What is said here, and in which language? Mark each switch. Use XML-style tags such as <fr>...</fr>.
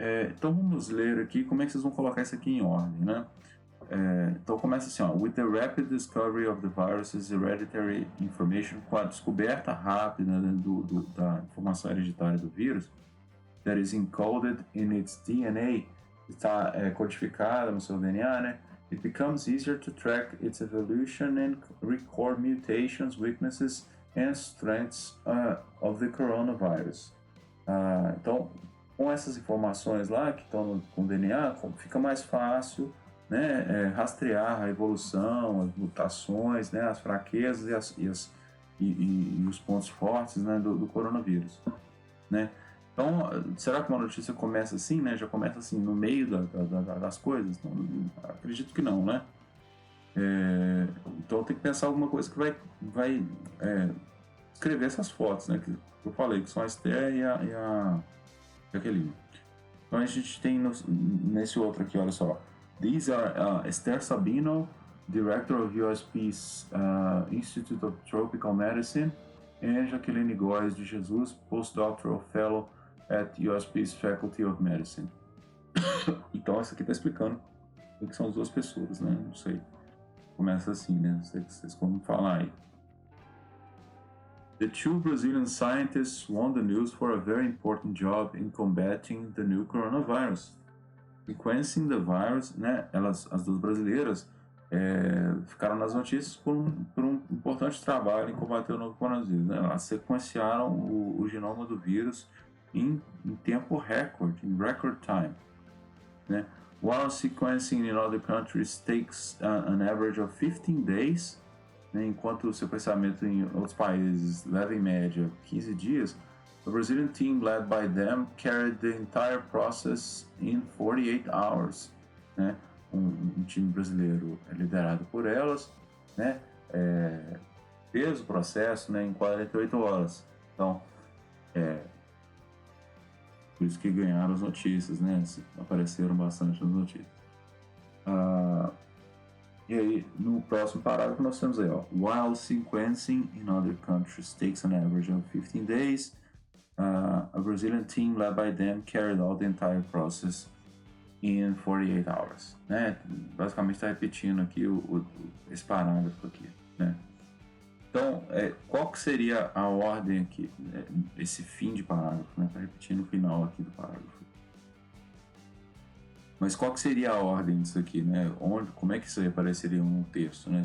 <pt>Então vamos ler aqui como é que vocês vão colocar isso aqui em ordem, né? Então começa assim, ó,</pt> <en>with the rapid discovery of the virus's hereditary information,</en> <pt>com a descoberta rápida, né, da informação hereditária do vírus,</pt> <en>that is encoded in its DNA,</en> <pt>está codificada no seu DNA, né?</pt> <en>It becomes easier to track its evolution and record mutations, weaknesses and strengths of the coronavirus.</en> <pt>Então, com essas informações lá que estão com o DNA, fica mais fácil, né, rastrear a evolução, as mutações, né, as fraquezas e os pontos fortes, né, do coronavírus, né? Então, será que uma notícia começa assim, né? Já começa assim no meio das coisas? Não, acredito que não, né? Então tem que pensar alguma coisa que vai escrever essas fotos, né? Que eu falei, que são a Esther e a Jaqueline. Então a gente tem nesse outro aqui, olha só.</pt> <en>These are Esther Sabino, Director of USP's Institute of Tropical Medicine, and Jaqueline Góes de Jesus, Postdoctoral Fellow at USP's Faculty of Medicine.</en> <pt>Então essa aqui está explicando o que são as duas pessoas, né? Não sei. Começa assim, né? Não sei vocês como falar aí.</pt> <en>The two Brazilian scientists won the news for a very important job in combating the new coronavirus. Sequencing the virus, né?</en> <pt>As duas brasileiras, ficaram nas notícias por um importante trabalho em combater o novo coronavírus, né? Elas sequenciaram o genoma do vírus em tempo recorde, em</pt> <en>record time,</en> <pt>né?</pt> <en>While sequencing in other countries takes an average of 15 days, né?</en> <pt>Enquanto o sequenciamento em outros países leva em média 15 dias,</pt> <en>the Brazilian team led by them carried the entire process in 48 hours, né?</en> <pt>Um time brasileiro liderado por elas, né? Fez o processo, né, em 48 horas. Então, por isso que ganharam as notícias, né? Apareceram bastante nas notícias. E aí, no próximo parágrafo, nós temos aí, ó.</pt> <en>While sequencing in other countries takes an average of 15 days, a Brazilian team led by them carried out the entire process in 48 hours, né?</en> <pt>Basicamente está repetindo aqui esse parágrafo aqui, né? Então, qual que seria a ordem aqui, né? Esse fim de parágrafo, né? Está repetindo o final aqui do parágrafo. Mas qual que seria a ordem disso aqui, né? Como é que isso aí apareceria no texto, né?</pt>